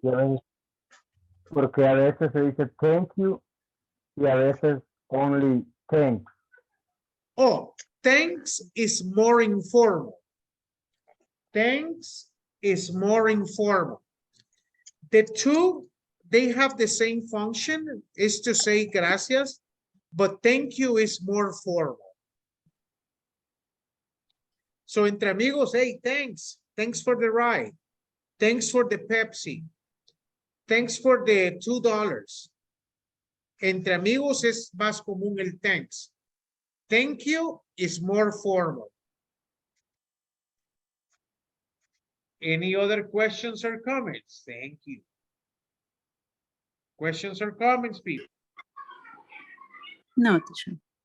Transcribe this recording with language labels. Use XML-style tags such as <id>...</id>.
<es>y a veces, porque a veces se dice thank you y a veces</es> <en>only thanks. Oh, thanks is more informal. Thanks is more informal. The two, they have the same function, is to say gracias, but thank you is more formal. So</en> <es>entre amigos,</es> <en>hey, thanks. Thanks for the ride. Thanks for the Pepsi. Thanks for the $2.</en> <es>Entre amigos es más común el thanks.</es> <en>Thank you is more formal. Any other questions or comments? Thank you. Questions or comments, people? No, teacher.</en>